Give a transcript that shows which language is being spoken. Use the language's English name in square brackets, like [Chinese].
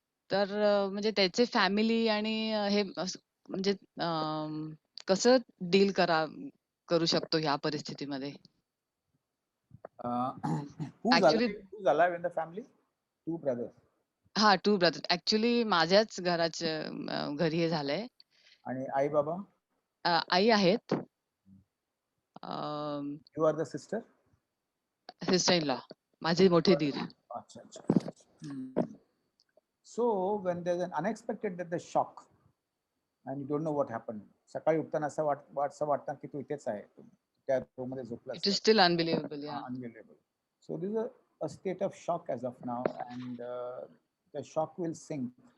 [Marathi] तर म्हणजे त्याचे फॅमिली आणि हे म्हणजे कसं डील करू शकतो ह्या परिस्थितीमध्ये? [English] Who's alive in the family? 2 brothers. [Marathi] हा, 2 ब्रदर. ऍक्च्युली माझ्याच घरी हे झालंय. आणि आई बाबा? आई आहेत. [English] You are the sister? [Marathi] Sister in law, माझे मोठे दीर. अच्छा. [English] So when there's an unexpected the shock and you don't know what happened, [Marathi] सकाळी उठताना असं वाटतं की तू इथेच आहे, त्या रूम मध्ये झोपलास. [English] It is still unbelievable, yeah. Unbelievable. So this is a state of shock as of now, and the shock will sink.